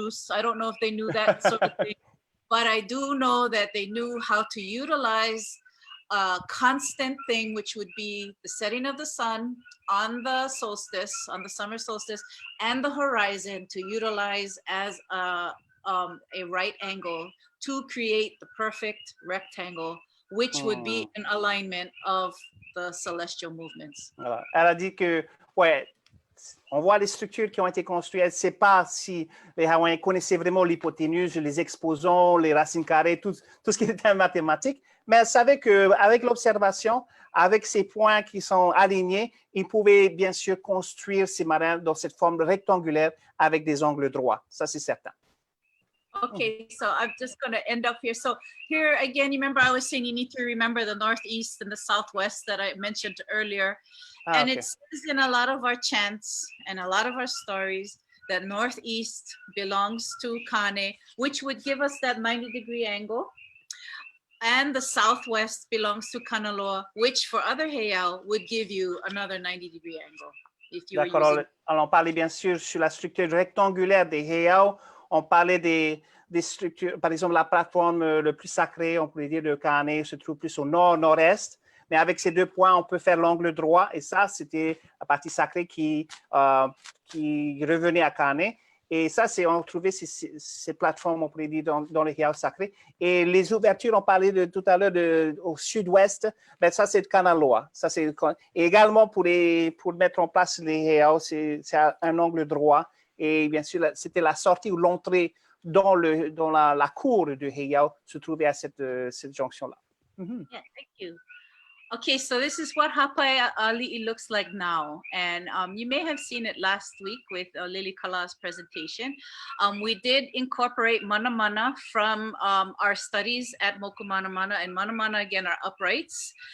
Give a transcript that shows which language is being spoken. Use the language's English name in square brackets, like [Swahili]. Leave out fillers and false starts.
[English] I don't know if they knew that sort of thing, but I do know that they knew how to utilize a constant thing, which would be the setting of the sun on the solstice, on the summer solstice, and the horizon to utilize as a right angle to create the perfect rectangle, which would be an alignment of the celestial movements. [French] Voilà. Elle a dit que, ouais, on voit les structures qui ont été construites. Elle ne sait pas si les Hawaïens connaissaient vraiment l'hypoténuse, les exposants, les racines carrées, tout ce qui était mathématique, Mais elle savait qu'avec l'observation, avec ces points qui sont alignés, ils pouvaient bien sûr construire ces marins dans cette forme rectangulaire avec des angles droits. Ça, c'est certain. [English] Okay, so I'm just going to end up here. So here again, you remember I was saying you need to remember the northeast and the southwest that I mentioned earlier. And Okay. it says in a lot of our chants and a lot of our stories that northeast belongs to Kāne, which would give us that 90-degree angle. And the southwest belongs to Kanaloa, which for other heiau would give you another 90-degree angle. If you [French] D'accord. [English] using... [French] Alors, on parlait bien sûr sur la structure rectangulaire des heiau. On parlait des structures, par exemple, la plateforme le plus sacrée, on pourrait dire, de Kāne se trouve plus au nord-nord-est. Mais avec ces deux points, on peut faire l'angle droit. Et ça, c'était la partie sacrée qui revenait à Kāne. Et ça, on trouvait ces plateformes, on pourrait dire, dans les heiau sacrés. Et les ouvertures, on parlait tout à l'heure au sud-ouest. Ben, ça, c'est de Kanaloa. Et également, pour mettre en place les heiau, c'est un angle droit. Et bien sûr, c'était la sortie ou l'entrée dans la cour de heiau se trouvait à cette jonction-là. [English] Yeah, thank you. Okay, so this is what Hapaiʻaliʻi looks like now. And you may have seen it last week with Lilikalā's presentation. We did incorporate mana from our studies at Moku Mana, and mana again are uprights.